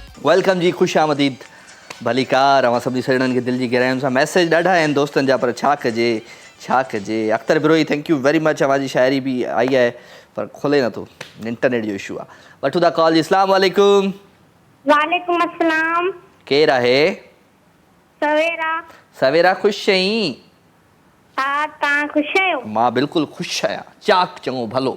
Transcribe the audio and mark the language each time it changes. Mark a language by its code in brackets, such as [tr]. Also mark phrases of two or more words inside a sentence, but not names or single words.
[sd] वेलकम जी, ख़ुशि आमदीद, भली कार। अवां सभिनी सॼणनि खे दिलि जी गहराइयुनि सां मैसेज ॾाढा आहिनि दोस्तनि जा, पर छा कजे। अख्तर बिरोही, [en] Thank you very much. [sd] अवां जी शाइरी बि आई आहे पर खोले नथो, इंटरनेट जो इशू आहे। वठूं था कॉल जी। [ar] السلام علیکم. وعلیکم السلام. [sd] केरु आहे? सवेरा ख़ुशि आहीं? हा, तव्हां ख़ुशि आहियो? मां बिल्कुलु ख़ुशि आहियां, चाक चङो भलो।